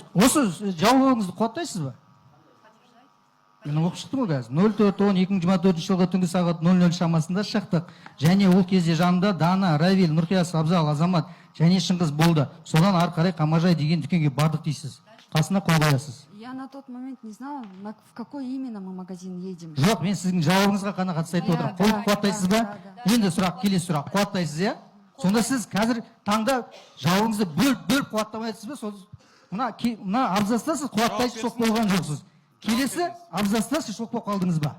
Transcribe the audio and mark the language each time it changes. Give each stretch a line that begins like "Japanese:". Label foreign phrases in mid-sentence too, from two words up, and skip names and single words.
Kazakh: Осы жауабыңызды қуаттайсыз ба? Мен оқып шықтым ғой қазір. 04-10-2024 жылғы түнгі сағат 00 шамасында шықтық. Және ол кезде жанымда Дана, Равиль, Нұрқияс, Абзал, Азамат және Шыңғыз болды. Содан ары қарай Қамажай деген дүкенге бардық дейсіз. Қасына қол қоясыз.
Russian: Я на тот момент не знала, в какой именно мы магазин едем.
Kazakh: Жоқ, мен сіздің жауабыңызға қана қатысты айтып отырмын. Қол қуаттайсыз ба? Енді сұрақ, келесі сұрақ. Қуаттайсыз, иә? Сонда сіз қазір таңда жауабыңызды бөліп қуаттамайсыз ба? Мына абзаста сіз қуаттайсыз, шок болған жоқсыз. Келесі абзаста сіз шок болып қалдыңыз ба?